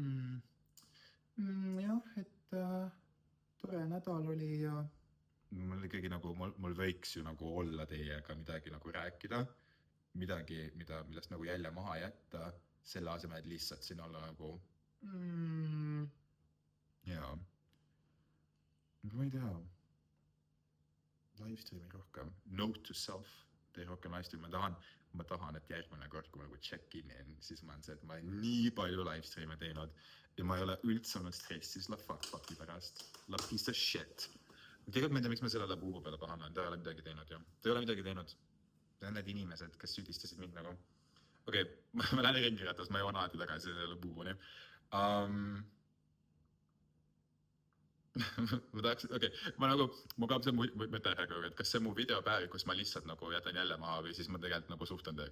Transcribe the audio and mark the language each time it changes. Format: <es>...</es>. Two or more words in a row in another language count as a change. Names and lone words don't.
<et>Jah, et tore nädal oli ja mul ikkagi nagu, mul võiks ju nagu olla teiega midagi nagu rääkida, midagi, millest nagu jälje maha jätta, selle asemel, et lihtsalt siin olla nagu jaa. Ma ei tea.</et> <en>Live stream'i</en> <et>rohkem.</et> <en>Note to self.</en> <et>Tee rohkem</et> <en>live stream'i.</en> <et>Ma tahan, et järgmine kord, kui ma nagu check-in, siis ma olen see, et ma olen nii palju</et> <en>live stream'e</en> <et>teinud ja ma ei ole üldse olnud stressis la fuck-fuck'i pärast.</et> <en>La piece of shit.</en> <et>Tegelikult ma ei tea, miks ma selle Labubu peale pahane olen, ta ei ole midagi teinud ju. Ta ei ole midagi teinud. Ta on need inimesed, kes süüdistasid mind nagu. Okei, ma lähen ringirattas, ma jõuan alati tagasi selle Labubuni. Ma tahaks, ma kaab see mõte ära, et kas see mu videopäev, kus ma lihtsalt nagu jätan jälle maha või siis ma tegelikult nagu suhtlen teiega</et>